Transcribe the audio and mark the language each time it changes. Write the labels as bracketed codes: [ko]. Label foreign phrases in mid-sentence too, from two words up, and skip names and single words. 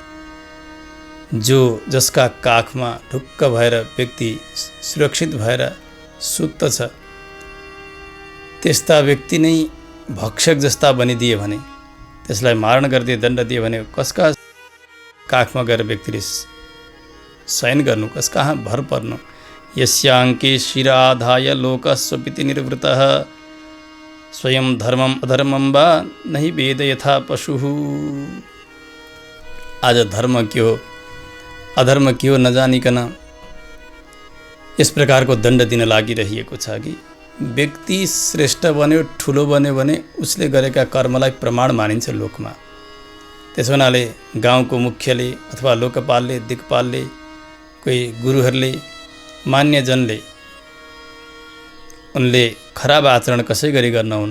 [ne] जसका काखमा ढुक्क भएर व्यक्ति सुरक्षित भएर सुत्दछ, त्यस्ता व्यक्ति नै भक्षक जस्ता बनिदिए भने, त्यसलाई मारण गरिदिए, दण्ड दिए भने कसका काखमा गएर व्यक्तिले शयन गर्नु, कस कहाँ भर पर्नु। [sa] यस्याङ्के शिराधाय लोकस्वपिति निर्वृतः स्वयं धर्मम अधर्मम वा नहि वेद यथा पशुः। [ne] आज धर्म के हो अधर्म के हो नजानिकन यस प्रकारको दण्ड दिन लागिरहेको छ कि व्यक्ति श्रेष्ठ बन्यो, ठुलो बन्यो भने उसले गरेका कर्मलाई प्रमाण मानिन्छ लोकमा। त्यसो हुनाले गाउँको मुख्यले अथवा लोकपालले, दिक्पालले, कोही गुरुहरूले, मान्यजनले उनले खराब आचरण कसै गरी गर्नुहुन्न।